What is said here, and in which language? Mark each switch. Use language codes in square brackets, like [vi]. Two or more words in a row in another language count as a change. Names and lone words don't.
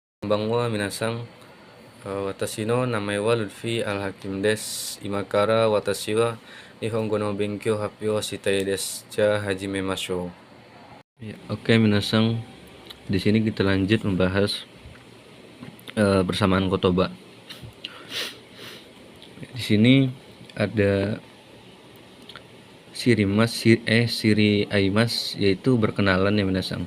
[ja] こんばんは皆さん、私の名前はLutfi Al-Hakimです. 今から私は日本語の勉強発表したいです. じゃ始めましょう. [id] Ya, oke minasan, di sini kita lanjut membahas persamaan kotoba. Di sini ada [ja] 知り合います, [id] yaitu berkenalan ya minasan.